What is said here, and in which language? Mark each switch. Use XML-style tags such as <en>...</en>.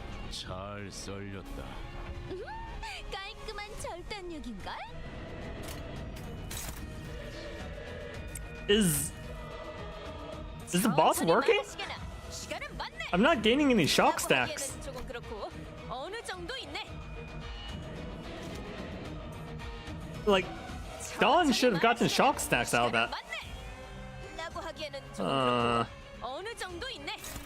<ko>잘 썰렸다. 깔끔한 절단력인걸?</ko> <en>Is the boss working?</en> <ko>시간은 맞네.</ko> <en>I'm not gaining any shock stacks.</en> <ko>조금 그렇고 어느 정도 있네.</ko> <en>Like, Dawn should have gotten shock stacks out of that.</en> <ko>라고 하기에는 조금 그렇고 어느 정도 있네.</ko>